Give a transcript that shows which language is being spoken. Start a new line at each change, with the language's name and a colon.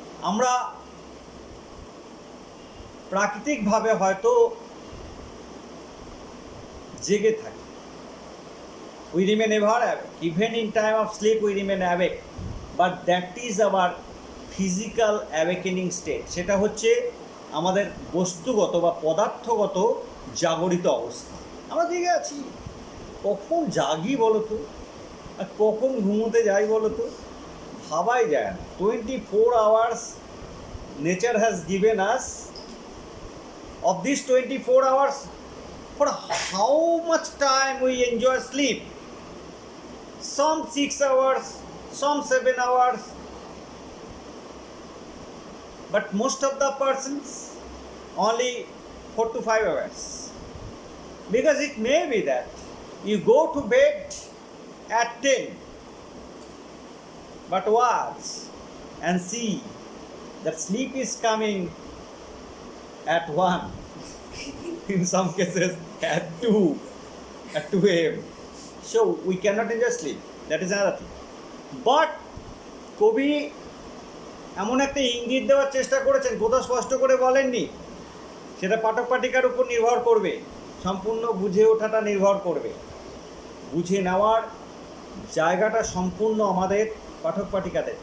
Bangla: আমরা প্রাকৃতিকভাবে হয়তো জেগে থাকি,
English: we remain ever awake, even in time of sleep we remain awake, but that is our physical awakening state.
Bangla: সেটা হচ্ছে আমাদের বস্তুগত বা পদার্থগত জাগরিত অবস্থা। আমরা জেগে আছি, কখন জাগি বলো তো, আর কখন ঘুমোতে যাই বলো তো, ভাবাই যায় না।
English: 24 hours nature has given us. Of these 24 hours, for how much time we enjoy sleep? Some 6 hours, some 7 hours, but most of the persons only 4 to 5 hours. Because it may be that you go to bed at 10, but watch and see that sleep is coming at 1, in some cases at 2 a.m. So we cannot enjoy sleep. That is another thing.
Bangla: But কবি এমন একটা ইঙ্গিত দেওয়ার চেষ্টা করেছেন, কোথাও স্পষ্ট করে বলেননি, সেটা পাঠক পাঠিকার উপর নির্ভর করবে, সম্পূর্ণ বুঝে ওঠাটা নির্ভর করবে। বুঝে নেওয়ার জায়গাটা সম্পূর্ণ আমাদের পাঠক পাঠিকাদের।